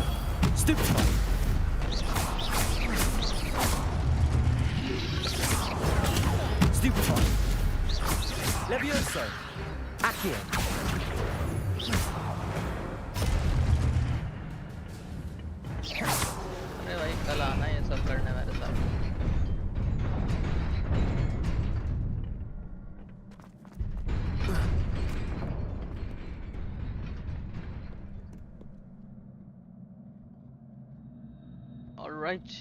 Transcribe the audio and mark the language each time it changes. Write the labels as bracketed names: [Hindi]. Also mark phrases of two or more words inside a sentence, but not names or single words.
[English] Stupefy. Stupefy. Levioso. Accio. [Hindi] अरे भाई कल आना ये सब करने मेरे साथ. [English] Right.